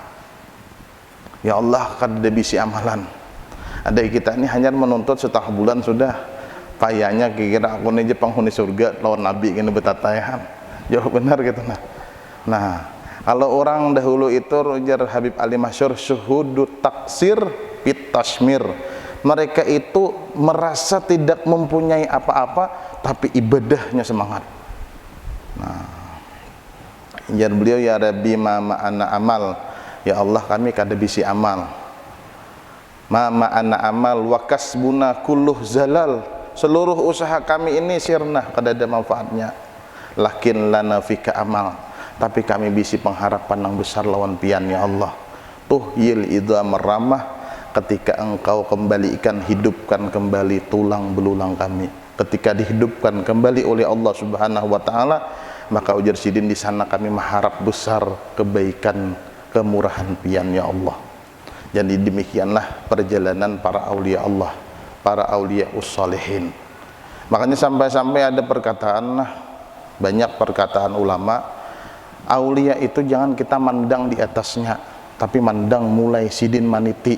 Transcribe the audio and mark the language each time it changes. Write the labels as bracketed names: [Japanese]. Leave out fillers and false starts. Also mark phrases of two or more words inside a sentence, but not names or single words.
[Banjar] Ya Allah, kada bisi amalan. Ada kita ini hanya menuntut setengah bulan sudah payahnya kira aku ini penghuni surga lawan Nabi kena betatayahan. Jauh benar gitu nah. Kalau orang dahulu itu ujar Habib Ali Masyur, [Arabic] شهود التقصير في التشمير. [Indonesian] Mereka itu merasa tidak mempunyai apa-apa tapi ibadahnya semangat. [Banjar] Nah, ujar beliau, [Arabic] يا ربي ما معنا عمل, [Banjar] ya Allah kami kada bisi amal. [Arabic] ما معنا عمل وكسبنا كله زلل, [Banjar] seluruh usaha kami ini sirna, kada ada manfaatnya. [Arabic] لكن لنا فيك أمل, [Banjar] tapi kami bisi pengharapan yang besar lawan pian ya Allah. [Arabic] تحيي العظام الرمم, [Banjar] ketika engkau kembalikan, hidupkan kembali tulang belulang kami, ketika dihidupkan kembali oleh Allah Subhanahu wa ta'ala, Maka ujar sidin, di sana kami mengharap besar kebaikan, kemurahan pian ya Allah. [Indonesian] Jadi demikianlah perjalanan para aulia Allah, para [Arabic] أولياء الصالحين. [Banjar] Makanya sampai-sampai ada perkataan, banyak perkataan ulama, aulia itu jangan kita mandang di atasnya, tapi mandang mulai sidin maniti.